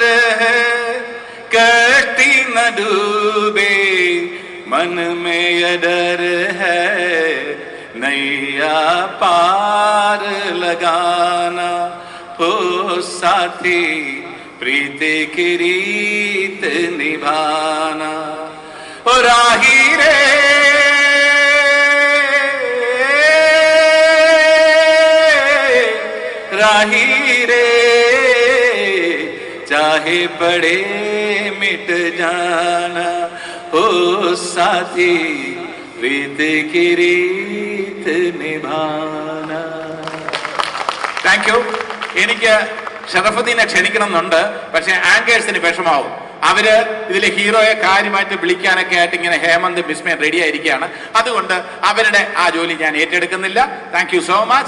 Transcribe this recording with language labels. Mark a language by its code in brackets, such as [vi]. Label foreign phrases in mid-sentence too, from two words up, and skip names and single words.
[hi] है, कश्ती न डूबे मन में ये डर है, नैया पार लगाना हो साथी, प्रीत की रीत निभाना, राहीरे राहीरे चाहे पड़े मिट जाना हो साथी रीत की रीत निभाना. [en] thank you. [ml] എനിക്ക് ഷറഫുദ്ദീനെ ക്ഷണിക്കണം എന്നുണ്ട്, പക്ഷെ ആങ്കേഴ്സിന് വിഷമാവും. അവര് ഇതിലെ ഹീറോയെ കാര്യമായിട്ട് വിളിക്കാനൊക്കെ ആയിട്ട് ഇങ്ങനെ ഹേമന്ത് ബിസ്മയൻ റെഡി ആയിരിക്കുകയാണ്. അതുകൊണ്ട് അവരുടെ ആ ജോലി ഞാൻ ഏറ്റെടുക്കുന്നില്ല. [en] thank you so much.